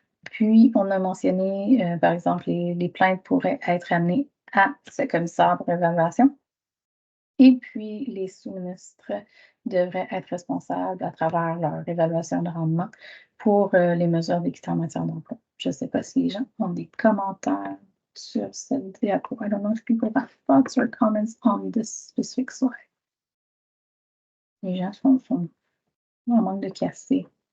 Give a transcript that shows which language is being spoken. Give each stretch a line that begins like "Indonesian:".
French: Puis, on a mentionné, par exemple, les plaintes pourraient être amenées à ce commissaire pour évaluation. Et puis, les sous-ministres devraient être responsables à travers leur évaluation de rendement pour les mesures d'équité en matière d'emploi. Je ne sais pas si les gens ont des commentaires sur cette diapo.
English: I don't know if people have thoughts or comments on this specific slide.
French: Les gens sont en manque de café.